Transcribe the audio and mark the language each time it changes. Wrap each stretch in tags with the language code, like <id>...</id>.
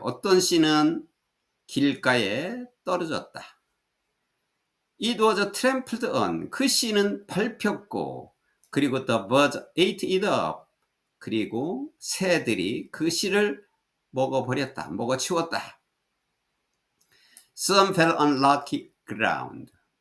<ko>어떤 씨는 길가에 떨어졌다.</ko> <en>It was trampled on.</en> <ko>그 씨는 밟혔고, 그리고</ko> <en>the birds ate it up.</en> <ko>그리고 새들이 그 씨를 먹어치웠다.</ko> <en>Some fell on rocky ground.</en>